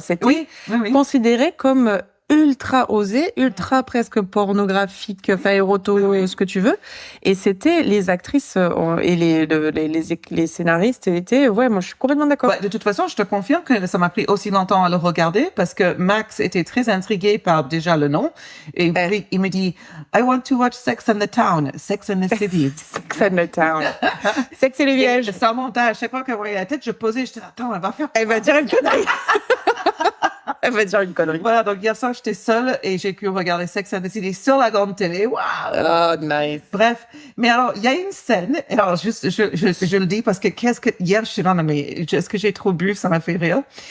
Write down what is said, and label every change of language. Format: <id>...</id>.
<fr>C'était considéré comme ultra osé, ultra presque pornographique, enfin éroto, ce que tu veux. Et c'était les actrices et les scénaristes étaient, moi je suis complètement d'accord. De toute façon, je te confirme que ça m'a pris aussi longtemps à le regarder parce que Max était très intrigué par déjà le nom. Et puis, il me dit,</fr> <en>I want to watch</en> <fr>Sex and the Town, Sex and the City. Sex and the Town. Sex et le village. Ça montait à chaque fois qu'elle voyait la tête, je posais, je disais, attends, elle va dire une connerie. Elle va dire une connerie. Voilà, donc hier soir, j'étais seule et j'ai pu regarder Sex and the City sur la grande télé. Waouh!</fr> <en>Oh, nice.</en> <fr>Bref. Mais alors, il y a une scène. Alors, juste, je le dis parce que hier, je suis là, mais est-ce que j'ai trop bu? Ça m'a fait rire.</fr>